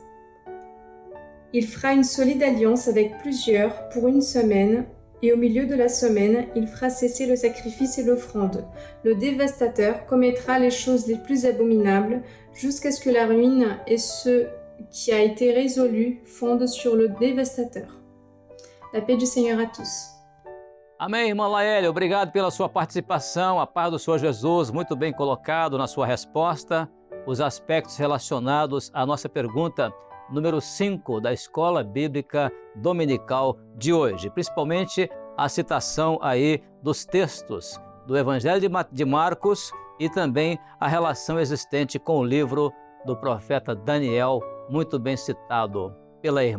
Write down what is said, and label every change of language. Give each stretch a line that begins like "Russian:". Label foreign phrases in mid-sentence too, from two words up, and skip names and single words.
French: Il fera une solide alliance avec plusieurs pour une semaine, et au milieu de la semaine, il fera cesser le sacrifice et l'offrande. Le dévastateur commettra les choses les plus abominables, jusqu'à ce que la ruine et ce qui a été résolu fondent sur le dévastateur. La paix du Seigneur à tous.
Portuguese: Amém, irmã Laélia, obrigado pela sua participação, a paz do Senhor Jesus, muito bem colocado na sua resposta, os aspectos relacionados à nossa pergunta número 5 da Escola Bíblica Dominical de hoje, principalmente a citação aí dos textos do Evangelho de Marcos e também a relação existente com o livro do profeta Daniel, muito bem citado pela irmã.